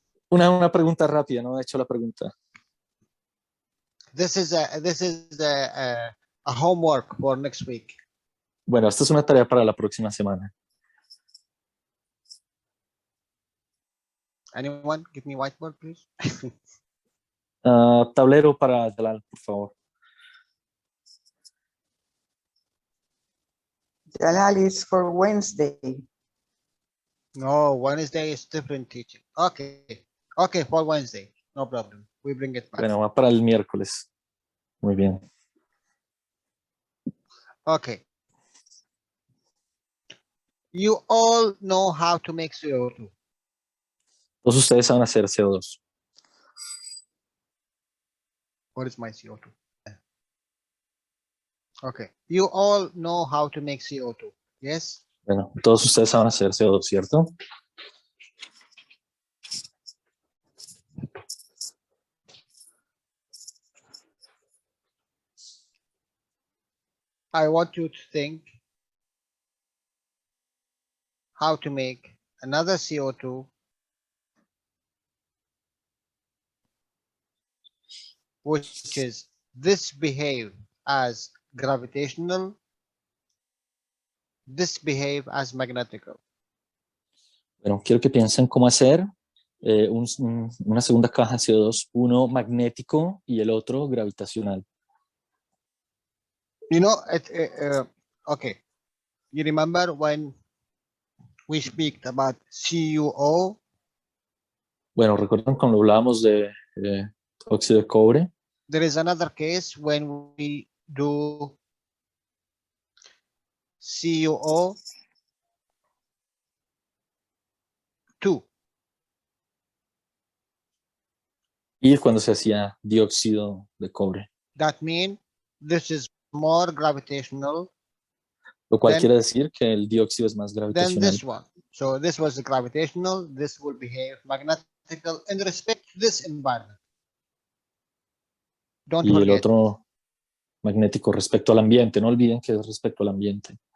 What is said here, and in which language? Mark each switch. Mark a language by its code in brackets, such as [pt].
[es] Una pregunta rápida, no he hecho la pregunta. [en] This is a homework for next week. [es] Bueno, esta es una tarea para la próxima semana. [en] Anyone give me whiteboard, please? [es] Tablero para Jalal, por favor. [en] Jalal is for Wednesday. No, Wednesday is different teaching. Okay, for Wednesday, no problem. We bring it back. [es] Bueno, va para el miércoles. Muy bien. [en] Okay. You all know how to make CO2. [es] Todos ustedes saben hacer CO2. [en] What is my CO2? Okay. You all know how to make CO2. Yes? [es] Bueno, todos ustedes saben hacer CO2, ¿cierto? [en] I want you to think how to make another CO2 which is this behave as gravitational, this behave as magnetical. [es] Bueno, quiero que piensen cómo hacer una segunda caja de CO2, uno magnético y el otro gravitacional. [en] You know, okay. You remember when we speak about CuO? [es] Bueno, ¿recuerdan cuando hablábamos de óxido de cobre? [en] There is another case when we do CuO2. [es] Y cuando se hacía dióxido de cobre. [en] That means this is more gravitational. [es] Lo cual quiere decir que el dióxido es más [en] Than [es] gravitacional. [en] this one. So this was gravitational. This will behave magnetical in respect to this environment. Don't [es] Y el [en] forget. [es] otro magnético respecto al ambiente. No olviden que es respecto al ambiente.